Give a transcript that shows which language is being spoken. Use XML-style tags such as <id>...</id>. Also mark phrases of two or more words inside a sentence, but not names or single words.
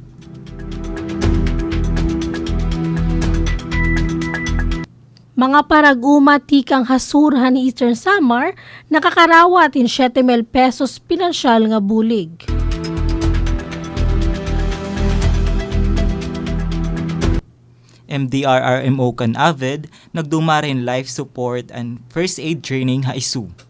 <war>Mga parag-uma tikang hasurhan ni Eastern Samar nakakarawat in 7,000 pesos pinansyal nga bulig. MDRRMO kan AVID nagdumarin</war> <en>life support and first aid training</en> <war>ha ISU.</war>